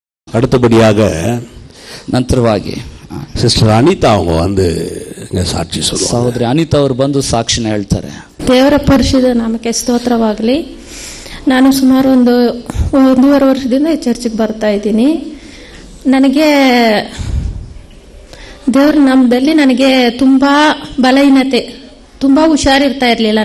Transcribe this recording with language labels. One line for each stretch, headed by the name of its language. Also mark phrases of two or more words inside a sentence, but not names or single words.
Tamil: அடுத்தபடியாக
Kannada: ನಂತರವಾಗಿ
Tamil: ಸಿಸ್ಟರ್ ಅನಿತಾ அவங்க வந்து ಸಾಕ್ಷಿ சொல்லுவாங்க.
Kannada: ಸಹೋದರಿ ಅನಿತಾ ಅವರು ಬಂದು ಸಾಕ್ಷಿನ ಹೇಳ್ತಾರೆ. ದೇವರ ಪರಿಶುದ್ಧ ನಾಮಕ್ಕೆ ಸ್ತೋತ್ರವಾಗಲಿ. ನಾನು ಸುಮಾರು 1.5 ವರ್ಷದಿಂದ ಈ ಚರ್ಚಿಗೆ ಬರ್ತಾ ಇದ್ದೀನಿ. ನನಗೆ ದೇವ್ರ ನಾಮದಲ್ಲಿ ನನಗೆ ತುಂಬಾ ಬಲಹೀನತೆ, ತುಂಬಾ ಹುಷಾರಿರ್ತಾ ಇರಲಿಲ್ಲ.